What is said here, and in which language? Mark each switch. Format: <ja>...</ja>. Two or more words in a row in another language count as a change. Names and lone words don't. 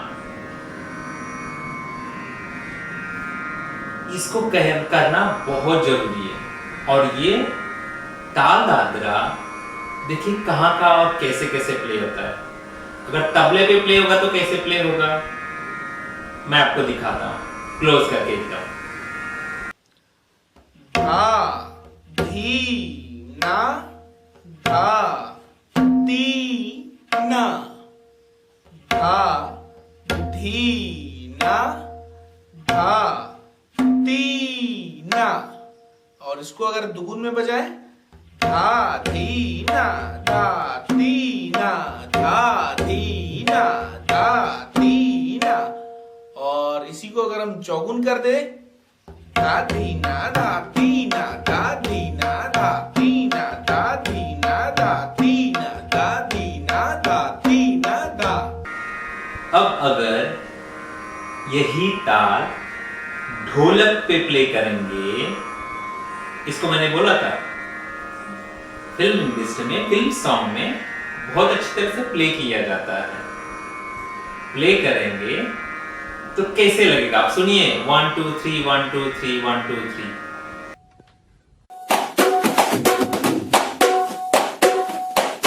<hi>इसको करना बहुत जरूरी है। और ये ताल दादरा देखिए कहां का और कैसे कैसे प्ले होता है। अगर तबले पे प्ले होगा तो कैसे प्ले होगा, मैं आपको दिखाता हूं, क्लोज करके एकदम। धा, धी, ना, धा, ती, ना, धा, धी, ना, धा, ती, ना। और इसको अगर दुगुन में बजाए, धा, धी, ना, धा, ती, ना, धा, धी, ना, धा, ती, ना। और इसी को अगर हम चौगुन कर दे, धा, धी, ना, धा, ती, ना, धा, धी, ना, धा, ती, ना, धा, धी, ना, धा, ती, ना, धा, धी, ना, धा, ती, ना, धा। अब अगर यही ताल ढोलक पे प्ले करेंगे, इसको मैंने बोला था</hi> <en>film industry</en> <hi>में,</hi> <en>film song</en> <hi>में बहुत अच्छी तरह से प्ले किया जाता है। प्ले करेंगे तो कैसे लगेगा आप सुनिए, 1 2 3 1 2 3 1 2 3।</hi>